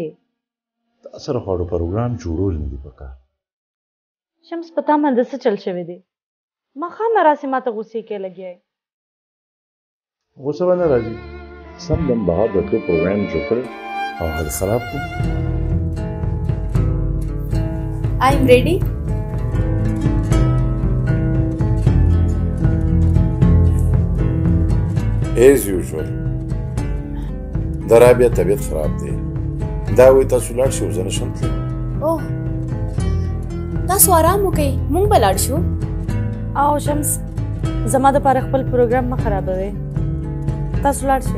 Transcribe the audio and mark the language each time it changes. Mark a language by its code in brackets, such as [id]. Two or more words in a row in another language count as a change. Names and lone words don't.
[ps] تا سره خواړو پروګرام جوړول نه دي پکار. شمس په تا باندې څه چل شوی دی؟ ماښامه راسې ما ته غوسې کې لګیا یې. غوسه به نه راځي. سم دم بهر د تلو پروګرام جوړ کړی او هغه خراب کړو. [en] I am ready. As usual. [ps] د رابعه طبیعت خراب دی. دا وایي تاسو لاړ شئ او زه نشم تللی. اوه دا تاسو آرام وکئ مونږ به لاړ شو आओ शम्स زما د پاره خپل پروګرام ما خرابوي تاسو لاړ شئ